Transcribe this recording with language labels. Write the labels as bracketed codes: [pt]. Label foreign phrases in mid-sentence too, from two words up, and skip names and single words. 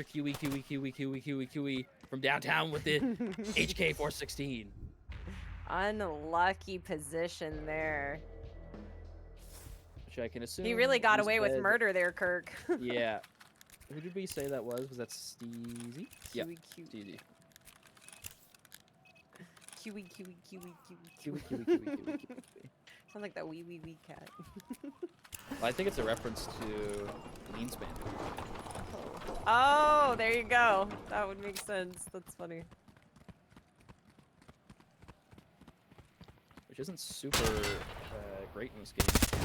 [en] QE from downtown with the HK416. Unlucky position there. Which I can assume He really got was away with dead. murder there, Kirk. Yeah. Who did we say that was? Was that Steezy? Yeah, Kiwi, kiwi, Steezy. kiwi, kiwi, kiwi, Kiwi, kiwi. kiwi, kiwi, kiwi, kiwi. Sounds like that wee wee wee cat. Well, I think it's a reference to Greenspan. Oh, there you go. That would make sense. That's funny. Which isn't super great in this game.